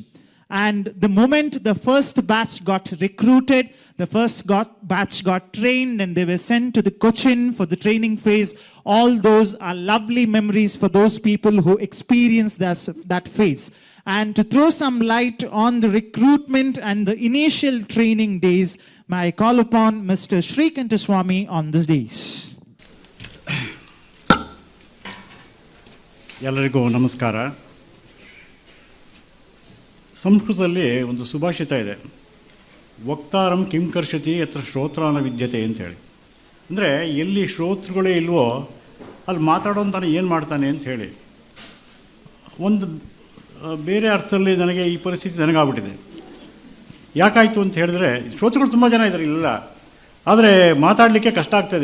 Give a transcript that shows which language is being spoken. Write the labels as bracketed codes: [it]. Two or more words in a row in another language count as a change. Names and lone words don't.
[en] And the moment the first batch got recruited, the first batch got trained, and they were sent to the Cochin for the training phase. All those are lovely memories for those people who experienced that phase. And to throw some light on the recruitment and the initial training days, may I call upon Mr. Shrikanta Swami on these days. [kn] ಎಲ್ಲರಿಗೂ ನಮಸ್ಕಾರ. ಸಂಸ್ಕೃತದಲ್ಲಿ ಒಂದು ಸುಭಾಷಿತ ಇದೆ, [sa] ವಕ್ತಾರಂ ಕಿಂ ಕರ್ಷತಿ ಯತ್ರ ಶ್ರೋತ್ರಾನ ವಿದ್ಯತೆ ಅಂತೇಳಿ. [kn] ಅಂದರೆ ಎಲ್ಲಿ ಶ್ರೋತೃಗಳೇ ಇಲ್ವೋ ಅಲ್ಲಿ ಮಾತಾಡೋಂತಾನೆ ಏನು ಮಾಡ್ತಾನೆ ಅಂತ ಹೇಳಿ. ಒಂದು ಬೇರೆ ಅರ್ಥದಲ್ಲಿ ನನಗೆ ಈ ಪರಿಸ್ಥಿತಿ ನನಗಾಗ್ಬಿಟ್ಟಿದೆ. ಯಾಕಾಯಿತು ಅಂತ ಹೇಳಿದ್ರೆ, ಶ್ರೋತೃಗಳು ತುಂಬ ಜನ ಇದ್ದಾರೆ ಇಲ್ಲ, ಆದರೆ ಮಾತಾಡಲಿಕ್ಕೆ ಕಷ್ಟ ಆಗ್ತಾಯಿದೆ.